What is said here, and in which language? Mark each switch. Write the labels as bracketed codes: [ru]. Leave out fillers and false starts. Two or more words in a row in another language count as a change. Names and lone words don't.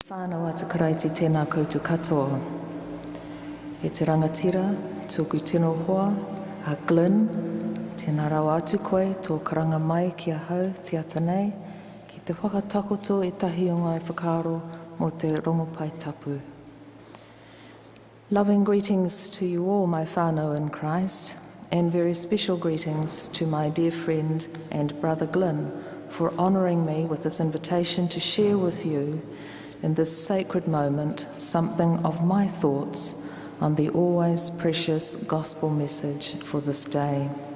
[mi] Whānau ata karaiti tēnā koutou katoa. E te rangatira, tōku tino hoa, a Glyn, tēnā rau atu koe, tō karanga mai kia hau, te ata nei, ki te whakatakoto e tahi o ngai whakaaro mō te rongopai tapu. [en] Loving greetings to you all, my whānau in Christ, and very special greetings to my dear friend and brother Glyn for honouring me with this invitation to share with you in this sacred moment something of my thoughts on the always precious gospel message for this day.